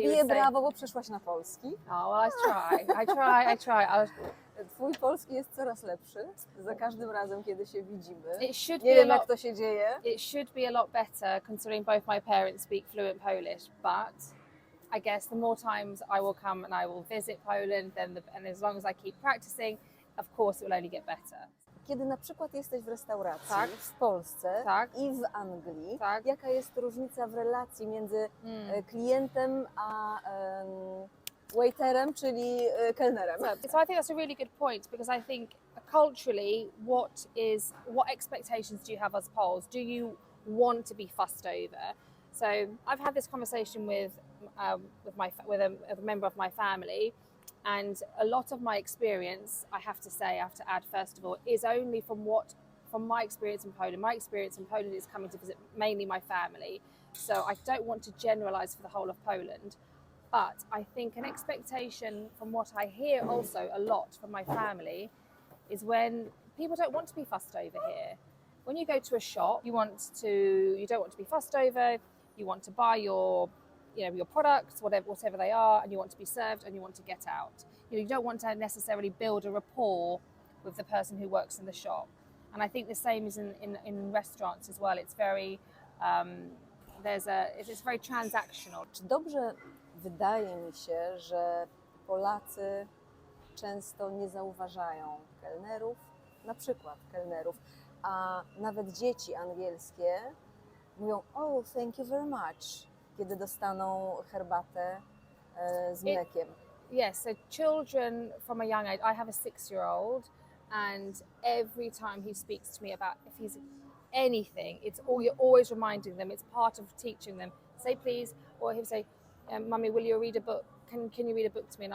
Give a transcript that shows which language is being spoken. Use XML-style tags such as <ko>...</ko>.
<pl>Bije brawo, bo przeszłaś na polski.</pl> <en>Oh, well, I try.</en> <pl>Twój polski jest coraz lepszy za każdym razem, kiedy się widzimy. Nie wiem, jak to się dzieje.</pl> <en>It should be a lot better, considering both my parents speak fluent Polish, but I guess the more times I will come and I will visit Poland, and as long as I keep practicing, of course it will only get better.</en> <pl>Kiedy na przykład jesteś w restauracji Tak. w Polsce Tak. i w Anglii, Tak. jaka jest różnica w relacji między klientem a waiterem, czyli kelnerem?</pl> <en>So I think that's a really good point, because I think culturally, what expectations do you have as Poles? Do you want to be fussed over? So I've had this conversation with a member of my family, and a lot of my experience, I have to add first of all, is only from my experience in Poland. My experience in Poland is coming to visit mainly my family, so I don't want to generalize for the whole of Poland. But I think an expectation from what I hear also a lot from my family is when people don't want to be fussed over here. When you go to a shop, you don't want to be fussed over. You want to buy your products, whatever they are, and you want to be served and you want to get out. You don't want to necessarily build a rapport with the person who works in the shop. And I think the same is in restaurants as well. It's very it's very transactional.</en> <pl>Czy dobrze wydaje mi się, że Polacy często nie zauważają kelnerów, na przykład kelnerów, a nawet dzieci angielskie mówią</pl> <en>"Oh, thank you very much",</en> <pl>kiedy dostaną herbatę z mlekiem.</pl> <en>Yes, so children from a young age, I have a 6-year-old, and every time he speaks to me about if he's anything, you're always reminding them, it's part of teaching them, say please, or he'll say, Mummy, will you read a book? Can you read a book to me?</en>